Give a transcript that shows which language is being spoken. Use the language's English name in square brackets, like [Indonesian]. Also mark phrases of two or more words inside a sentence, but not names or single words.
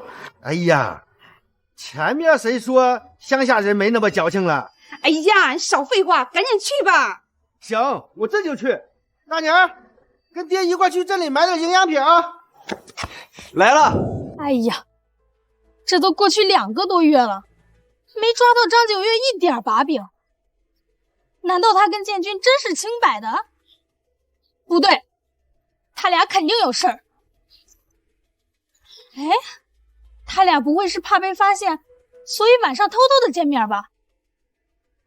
[Chinese] 哎呀，前面誰說鄉下人沒那麼矯情了？哎呀，你少廢話，趕緊去吧。行，我這就去。大娘，跟爹一塊去鎮裡買點營養品啊。來了。哎呀，這都過去2個多月了，沒抓到張9月一點把柄。難道他跟建軍真是清白的？不對，他倆肯定有事兒。哎，他倆不會是怕被發現，所以晚上偷偷的見面吧？